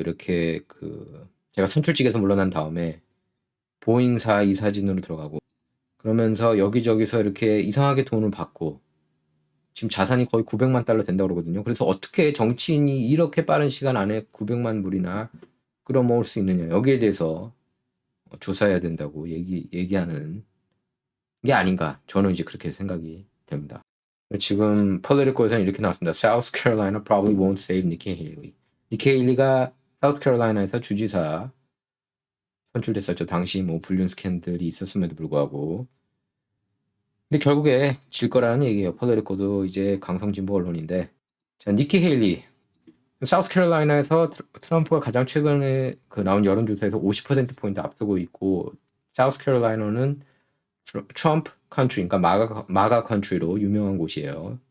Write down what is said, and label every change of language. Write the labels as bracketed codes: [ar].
[ko] 이렇게 제가 선출직에서 물러난 다음에 보잉사 이사진으로 들어가고 그러면서 여기저기서 이렇게 이상하게 돈을 받고 지금 자산이 거의 900만 달러 된다고 그러거든요. 그래서 어떻게 정치인이 이렇게 빠른 시간 안에 900만 불이나 끌어모을 수 있느냐. 여기에 대해서 조사해야 된다고 얘기하는 게 아닌가. 저는 이제 그렇게 생각이 됩니다. 지금 폴리티코에서는 이렇게 나왔습니다. [en] South Carolina probably won't save Nikki Haley. [ko] 니키 헤일리가 사우스 캐롤라이나에서 주지사 선출됐었죠. 당시 뭐 불륜 스캔들이 있었음에도 불구하고. 근데 결국에 질 거라는 얘기예요. 폴리티코도 이제 강성진보 언론인데. 자, 니키 헤일리. 사우스 캐롤라이나에서 트럼프가 가장 최근에 나온 여론조사에서 50%포인트 앞서고 있고, 사우스 캐롤라이나는 트럼프 컨트리, 그러니까 마가 컨트리로 유명한 곳이에요.